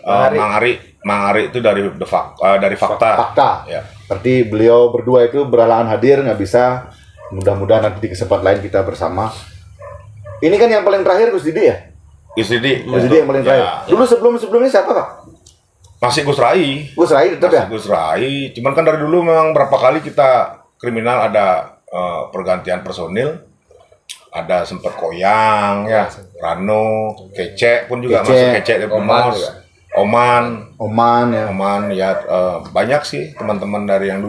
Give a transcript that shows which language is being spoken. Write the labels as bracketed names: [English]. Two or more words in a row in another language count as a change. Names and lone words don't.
[Indonesian] Mang Ari itu dari dari Fakta. Fakta. Ya. Berarti beliau berdua itu berhalangan hadir, nggak bisa. Mudah-mudahan nanti di kesempatan lain kita bersama. Ini kan yang paling terakhir Gus Didi ya? Gus Didi. Gus Didi yang paling terakhir. Ya. Dulu sebelumnya siapa Pak? Masih Gus Rai. Gus Rai tetap ya? Masih Gus Rai. Cuman kan dari dulu memang berapa kali kita kriminal ada pergantian personil. Ada sempat Koyang ya, Rano, Kece pun juga Kece, masuk Kece dari Oman Pemos. juga. Oman ya. Oman ya banyak sih teman-teman dari yang dulu